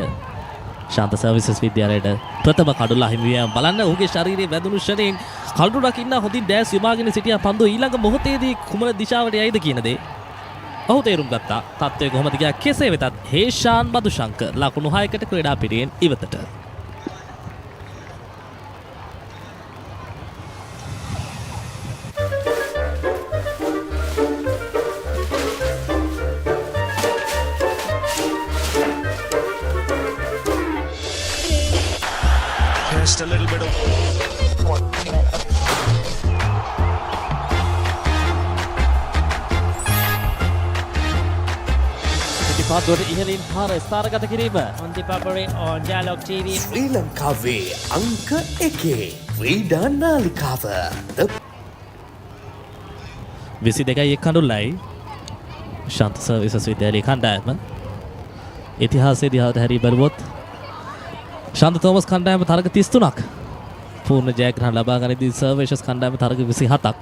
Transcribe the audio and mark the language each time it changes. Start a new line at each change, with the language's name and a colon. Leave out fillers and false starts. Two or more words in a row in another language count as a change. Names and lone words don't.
Sinhala: ශාන්ත සර්විසස් විද්‍යාලයට ප්‍රථම කඩුල අහිමි වීම බලන්න. ඔහුගේ ශරීරයේ වැදුණු ෂණයෙන් කඩුල රකින්න හොඳින් ඩෑස් යොමාගෙන සිටිය පන්දු ඊළඟ මොහොතේදී කුමන දිශාවට යයිද කියන දේ ඔහු තේරුම් ගත්තා. තත්ත්වය කොහොමද ගියා කෙසේ වෙතත් හේෂාන් මදුශංක ලකුණු 6කට ක්‍රීඩා පිටියෙන් ඉවතට.
English: Just a little bit of
Sinhala: පාදුවට ඉහළින් පාර ස්ථානගත කිරීම.
English: On ThePapare on Dialog TV.
Sinhala: ශ්‍රී ලංකාවේ අංක 1 ක්‍රීඩා නාලිකාව. 22යි කඩුල්ලයි ශාන්ත සර්විසස් විද්‍යාලයේ කණ්ඩායම. ඉතිහාසයේ දිහාට හැරී බලුවොත් ශාන්ත තෝමස් කණ්ඩායම තරග 33ක් පූර්ණ ජයග්‍රහණ ලබා ගනිද්දී සර්වේෂස් කණ්ඩායම තරග 27ක්.